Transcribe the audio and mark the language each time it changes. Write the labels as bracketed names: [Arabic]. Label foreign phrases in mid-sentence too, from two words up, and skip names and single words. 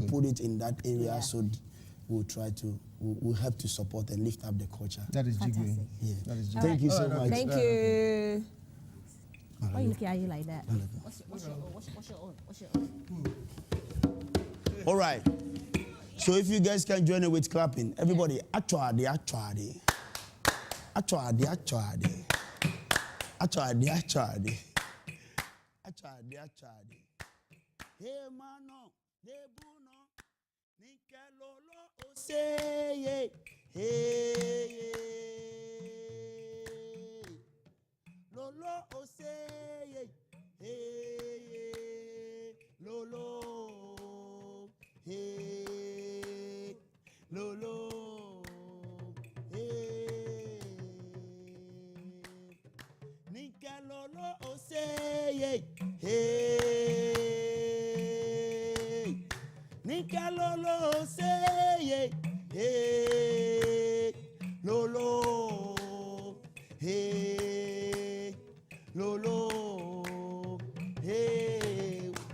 [English] to put it in that area, so we'll try to, we'll help to support and lift up the culture. That is jiggling. Fantastic. Yeah. That is jiggling. Thank you so much. Thank you. Why are you looking at you like that? What's your own? All right. So if you guys can join it with clapping, everybody, actually. Hey mano, de buno, nike lolo oseye, hey, lolo oseye, hey, lolo, hey, lolo, hey, nike lolo oseye, hey. Nika lolo say hey lolo hey lolo hey.